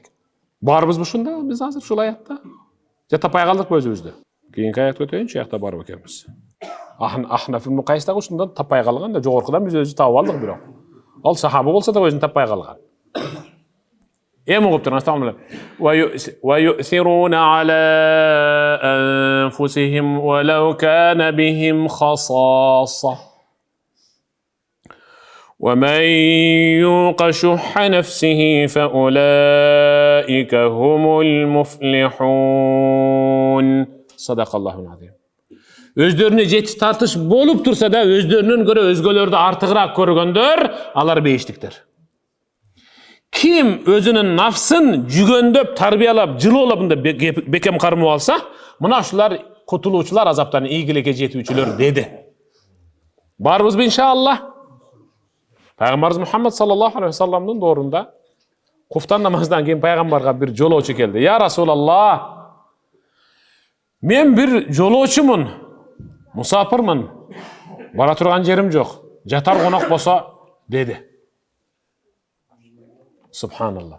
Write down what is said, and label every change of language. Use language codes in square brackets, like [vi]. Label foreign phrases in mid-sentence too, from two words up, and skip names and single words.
[ky] Барбызбы ушунда биз азыр ушул аятта? Же тапай калдыкпы өзүбүздү? Кийинки аят өтөйүнчү, аякта барып экенбиз. Ахнаф ибн Кайс дагы ушундан тапай калган да, жогоркудан биз өзү таап алдык бирок. Ал сахаба болсо да өзүн тапай калган. Эми угуп турган астагфирулла. [ar] ويؤثرون على أنفسهم ولو كان بهم خصاصة. ومن يوق شح نفسه فأولئك هم المفلحون صدق الله العظيم. [ky] Өздөрүнө жетиш тартыш болуп турса да, өздөрүнөн көрө өзгөлөрдү артыгыраак көргөндөр, алар бейиштиктер. Ким өзүнүн нафсын жүгөндөп, тарбиялап, жылуулап бекем кармап алса, мына ушулар кутулуучулар, азаптан ийгиликке жетүүчүлөр деди. Барбызбы иншаллах? Пайгамбарыбыз Мухаммад [ar] صلى الله عليه وسلم [ky] доорунда куфтан намаздан кийин пайгамбарга бир жолоочу келди. [ar] يا رسول الله, [ky] мен бир жолоочумун, мусафирмин, бара турган жерим жок, жатар конок болсо деди. Субханаллах.